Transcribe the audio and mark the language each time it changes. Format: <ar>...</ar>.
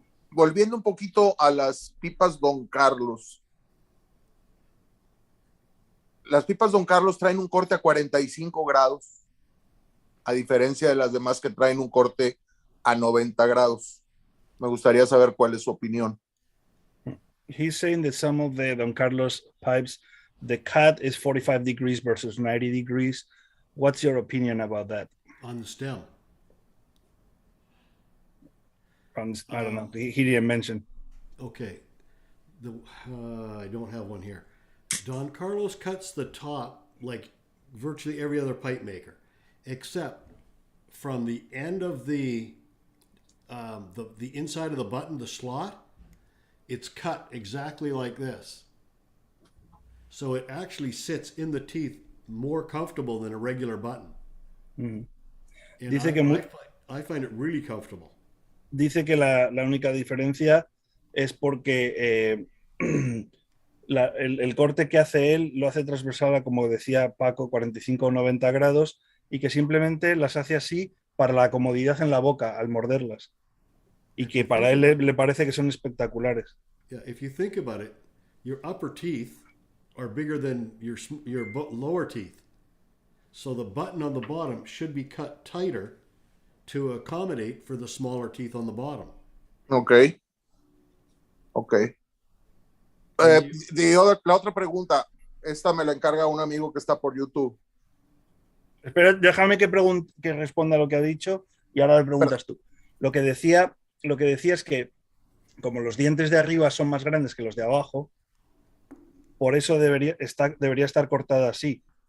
<es>Volviendo un poquito a las pipas Don Carlos. Las pipas Don Carlos traen un corte a 45 grados, a diferencia de las demás que traen un corte a 90 grados. Me gustaría saber cuál es su opinión.</es> <en>He's saying that some of the Don Carlos pipes, the cut is 45 degrees versus 90 degrees. What's your opinion about that? On the stem. I don't know. He didn't mention. Okay. I don't have one here. Don Carlos cuts the top like virtually every other pipe maker, except from the end of the inside of the button, the slot, it's cut exactly like this. So it actually sits in the teeth more comfortable than a regular button. Mm. And I find it really comfortable.</en> <es>Dice que la única diferencia es porque el corte que hace él lo hace transversal a, como decía Paco, 45 o 90 grados y que simplemente las hace así para la comodidad en la boca al morderlas. Y que para él le parece que son espectaculares.</es> <en>Yeah, if you think about it, your upper teeth are bigger than your lower teeth. So the button on the bottom should be cut tighter to accommodate for the smaller teeth on the bottom. Okay.</en> <es>La otra pregunta, esta me la encarga un amigo que está por YouTube. Espera, déjame que responda lo que ha dicho y ahora le preguntas tú. Lo que decía es que como los dientes de arriba son más grandes que los de abajo, por eso debería estar cortada así.</es>